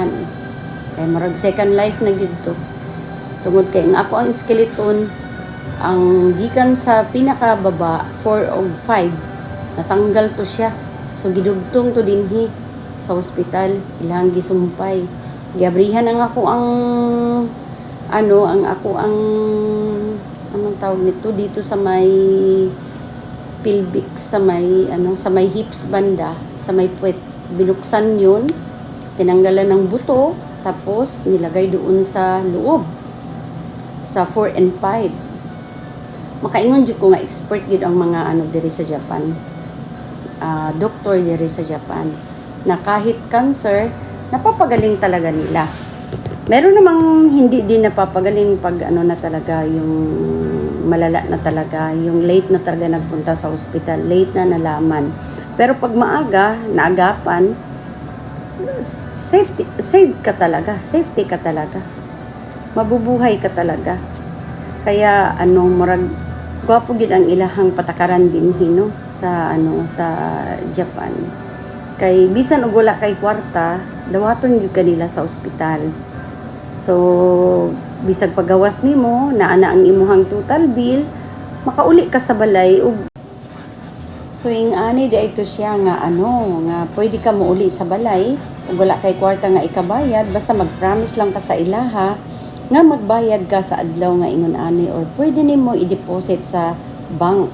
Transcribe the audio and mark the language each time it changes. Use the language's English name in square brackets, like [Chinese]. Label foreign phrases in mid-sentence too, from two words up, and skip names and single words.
[Cebuano] Kay marag [English] second life [Cebuano] na gyud to. Tungod kay ang ako ang skeleton ang gikan sa pinakababa 4 og 5 natanggal to siya. So gidugtong to dinhi sa ospital, ilang gisumpay. Giabrihan ang ako ang [Filipino] anong tawag nito dito sa may pelvic, sa may hips banda, sa may puwet. Binuksan yun, tinanggalan ng buto, tapos nilagay doon sa loob, sa 4 and 5. [Cebuano] Makaingon jud ko nga expert yun ang mga diri sa Japan. Doktor diri sa [Filipino] Japan na kahit cancer napapagaling talaga nila. Meron namang hindi din napapagaling pag na talaga yung malala na talaga, yung late na talaga nagpunta sa ospital, late na nalaman. Pero pag maaga, naagapan, safety ka talaga. Mabubuhay ka talaga. [Cebuano] Kaya murag gwapo gid ang ilahang patakaran din hino sa Japan. Kay bisan og wala kay kwarta, dawaton gyud kanila sa ospital. So bisag pagawas nimo naa na ang imuhang total bill, makauli ka sa balay ug so ani di ito siya nga nga pwede ka mouli sa balay ug wala kay kwarta nga ikabayad, basta mag-promise lang ka sa ilaha nga magbayad ka sa adlaw nga ingon ani, or pwede nimo i-deposit sa bank.